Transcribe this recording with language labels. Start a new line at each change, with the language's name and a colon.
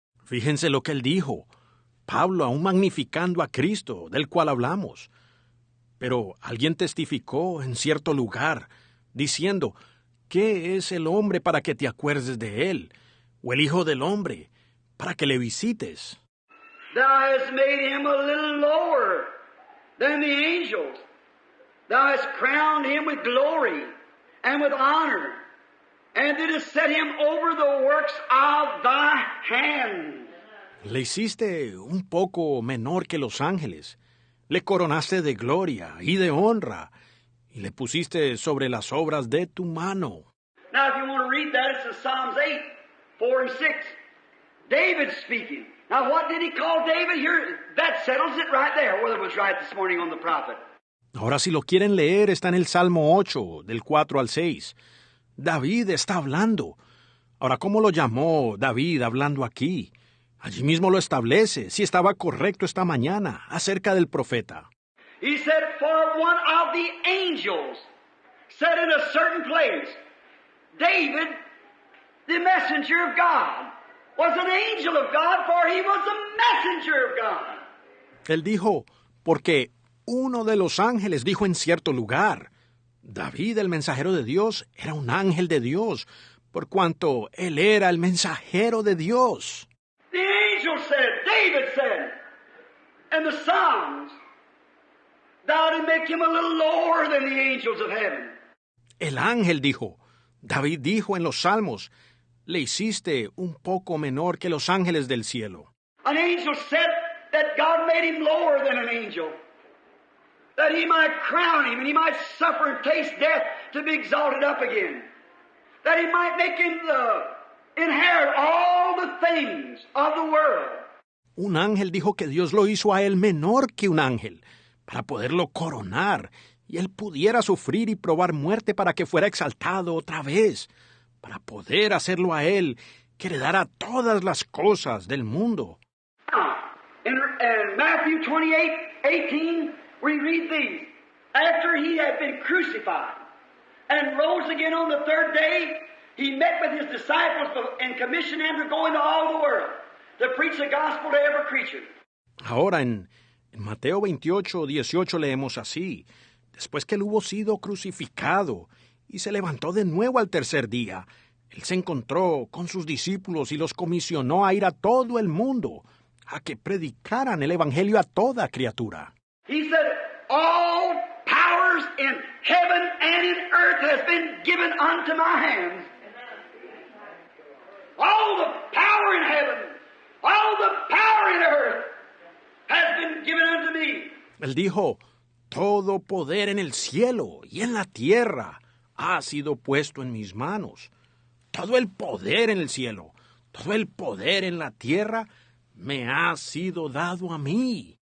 Spanish: Fíjense lo que él dijo. Pablo aún magnificando a Cristo, del cual hablamos. Pero alguien testificó en cierto lugar, diciendo, ¿qué es el hombre para que te acuerdes de él? ¿O el hijo del hombre para que le visites?
English: Thou hast made him a little lower than the angels. Thou hast crowned him with glory and with honor, and didst set him over the works of thy hands.
Spanish: Le hiciste un poco menor que los ángeles. Le coronaste de gloria y de honra, y le pusiste sobre las obras de tu mano.
English: Now, if you want to read that, it's in Psalms 8, 4 and 6. David speaking. Now, what did he call David? Here, that settles it right there, whether it was right this morning on the prophet.
Spanish: Ahora, si lo quieren leer, está en el Salmo 8, del 4 al 6. David está hablando. Ahora, ¿cómo lo llamó David hablando aquí? Allí mismo lo establece, si estaba correcto esta mañana, acerca del profeta.
English: He said, for one of the angels said in a certain place, David, the messenger of God, was an angel of God, for he was a messenger of God.
Spanish: Él dijo, porque uno de los ángeles dijo en cierto lugar, David, el mensajero de Dios, era un ángel de Dios, por cuanto él era el mensajero de Dios.
English: The angel said, David said, and the Psalms, thou did make him a little lower than the angels of heaven.
Spanish: El ángel dijo, David dijo en los Salmos, le hiciste un poco menor que los ángeles del cielo.
English: An angel said that God made him lower than an angel, that he might crown him and he might suffer and taste death to be exalted up again, that he might make him inherit all the things of the world.
Spanish: Un ángel dijo que Dios lo hizo a él menor que un ángel, para poderlo coronar, y él pudiera sufrir y probar muerte para que fuera exaltado otra vez, para poder hacerlo a él, que heredara todas las cosas del mundo.
English: In Matthew 28:18, we read these. After he had been crucified and rose again on the third day, he met with his disciples and commissioned them to go into all the world to preach the gospel to every creature.
Spanish: Ahora en Mateo 28:18 leemos así. Después que él hubo sido crucificado y se levantó de nuevo al tercer día, él se encontró con sus discípulos y los comisionó a ir a todo el mundo, a que predicaran el evangelio a toda criatura.
English: He said, all powers in heaven and in earth has been given unto my hands. All the power in heaven, all the power in earth has been given unto me.
Spanish: Él dijo, todo poder en el cielo y en la tierra ha sido puesto en mis manos. Todo el poder en el cielo, todo el poder en la tierra me ha sido dado a mí.